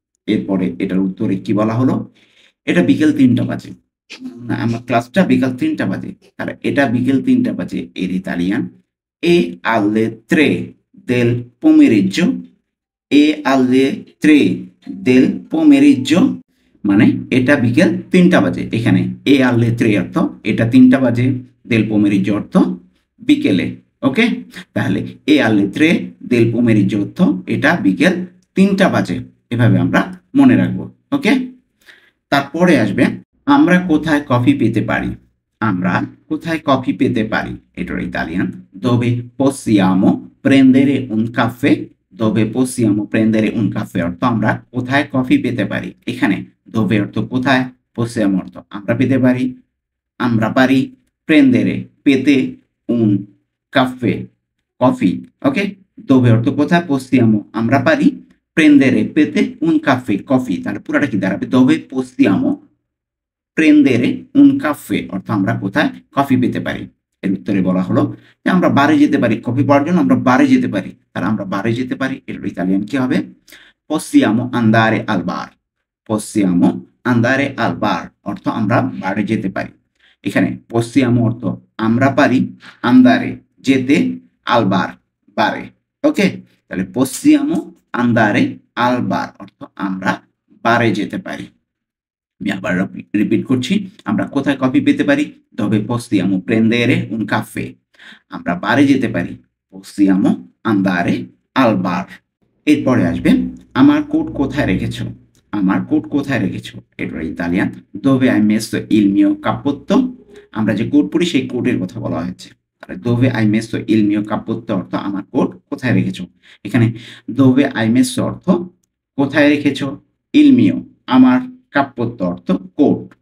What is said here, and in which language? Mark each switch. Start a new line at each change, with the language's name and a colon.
Bangla: এরপরে এটার উত্তরে কি বলা হলো? এটা বিকেল ৩টা বাজে। আমার ক্লাসটা বিকাল ৩টা বাজে। তাহলে এটা বিকেল ৩টা বাজে।
Italian: এর ইতালিয়ান "E alle 3 del pomeriggio" "E alle 3 del pomeriggio"
Bangla: মানে এটা বিকেল ৩টা বাজে। এখানে "E alle 3" অর্থ এটা ৩টা বাজে, "del pomeriggio" অর্থ বিকেলে। ওকে? তাহলে
Italian: "E alle 3 del pomeriggio"
Bangla: অর্থ এটা বিকেল ৩টা বাজে। এভাবে আমরা মনে রাখবো। ওকে? তারপরে আসবে, "আমরা কোথায় কফি পেতে পারি?" আমরা কোথায় কফি পেতে পারি? এটার Italian
Italian: "Dove possiamo prendere un caffè?" "Dove possiamo prendere un caffè"
Bangla: অর্থ আমরা কোথায় কফি পেতে পারি। এখানে "dove" অর্থ কোথায়, "possiamo" অর্থ আমরা পেতে পারি, আমরা পারি, "prendere" পেতে, "un caffè" কফি। ওকে? "dove" অর্থ কোথায়, "possiamo" আমরা পারি, "prendere" পেতে, "un caffè" কফি। তাহলে পুরাটা কি দাঁড়াবে?
Italian: "Dove possiamo prendere un caffè"
Bangla: অর্থ আমরা কোথায় কফি পেতে পারি। এর উত্তরে বলা হলো যে আমরা বারে যেতে পারি। কফি পাওয়ার জন্য আমরা বারে যেতে পারি। তাহলে আমরা বারে যেতে পারি। এর ইতালিয়ান কি হবে?
Italian: "Possiamo andare al bar" "Possiamo andare al bar"
Bangla: অর্থ আমরা বারে যেতে পারি। এখানে "possiamo" অর্থ আমরা পারি, "andare" যেতে, "al bar" বারে। ওকে? তাহলে
Italian: "possiamo andare al bar"
Bangla: অর্থ আমরা বারে যেতে পারি। আমি আবার রিপিট করছি। আমরা কোথায় কফি পেতে পারি?
Italian: "Dove possiamo prendere un caffè"
Bangla: আমরা বারে যেতে পারি।
Italian: "Possiamo andare al bar"
Bangla: এরপরে আসবে আমার কোট কোথায় রেখেছো, আমার কোট কোথায় রেখেছো, এটা Italian
Italian: দোভে hai messo il mio cappotto।
Bangla: আমরা যে কোট পরি সেই কোটের কথা বলা হয়েছে। তাহলে
Italian: দোভে hai messo il mio cappotto
Bangla: অর্থ আমার কোট কোথায় রেখেছো। এখানে দোভে hai messo অর্থ কোথায় রেখেছো, il mio আমার, cappotto অর্থ কোট।